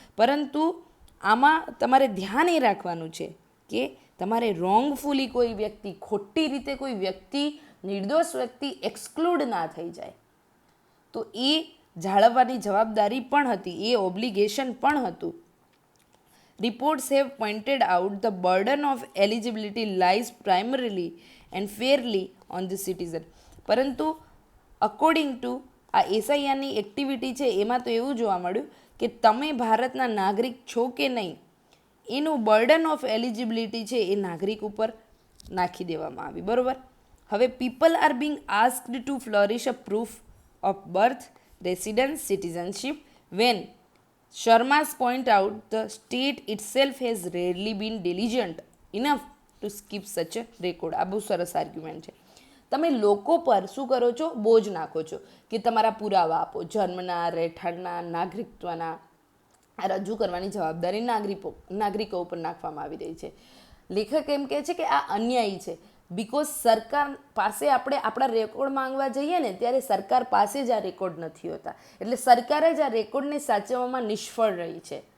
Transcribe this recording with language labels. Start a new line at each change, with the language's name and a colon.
Gujarati: પરંતુ આમાં તમારે ધ્યાન એ રાખવાનું છે કે તમારે રોંગફુલી કોઈ વ્યક્તિ, ખોટી રીતે કોઈ વ્યક્તિ, નિર્દોષ વ્યક્તિ એક્સક્લુડ ના થઈ જાય. તો એ જાળવવાની જવાબદારી પણ હતી, એ ઓબ્લિગેશન પણ હતું.
English: Reports have pointed out the burden of eligibility lies primarily and fairly on the citizen.
Gujarati: પરંતુ અકોર્ડિંગ ટુ આ એસઆઈઆરની એક્ટિવિટી છે એમાં તો એવું જોવા મળ્યું કે તમે ભારતના નાગરિક છો કે નહીં એનું બર્ડન ઓફ એલિજિબિલિટી છે એ નાગરિક ઉપર નાખી દેવામાં આવી.
English: બરાબર, હવે people are being asked to flourish a proof of birth, residence, citizenship when Sharma's point out the state itself has rarely been diligent enough to skip such a record.
Gujarati: આ બહુ સરસ આર્ગ્યુમેન્ટ છે. તમે લોકો પર શું કરો છો, બોજ નાખો છો કે તમારા પુરાવા આપો, જન્મના, રહેઠાણના, નાગરિકત્વના. આ રજૂ કરવાની જવાબદારી નાગરિકો ઉપર નાખવામાં આવી રહી છે. લેખક એમ કહે છે કે આ અન્યાયી છે, બિકોઝ સરકાર પાસે આપણે આપણા રેકોર્ડ માંગવા જઈએ ને ત્યારે સરકાર પાસે જ આ રેકોર્ડ નથી હોતા, એટલે સરકારે જ આ રેકોર્ડને સાચવવામાં નિષ્ફળ રહી છે.